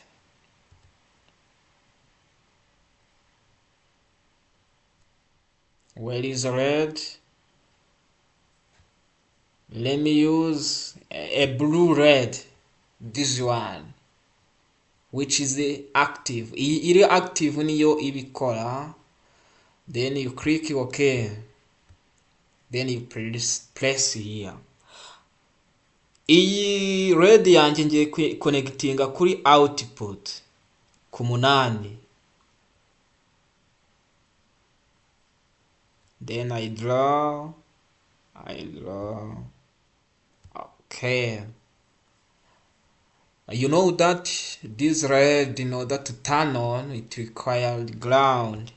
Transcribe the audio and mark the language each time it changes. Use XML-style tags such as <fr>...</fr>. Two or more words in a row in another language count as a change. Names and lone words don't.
<en>Where is a LED? Let me use a blue red, this one, which is the active.</en> <rw>Iri active niyo ibikora.</rw> <en>Then you click OK. Then you press here.</en> <rw>Iyi red yanjye ngiye connectinga kuri output ku 8.</rw> <en>Then I draw. Okay. You know that this red, in order to turn on, it required ground.</en>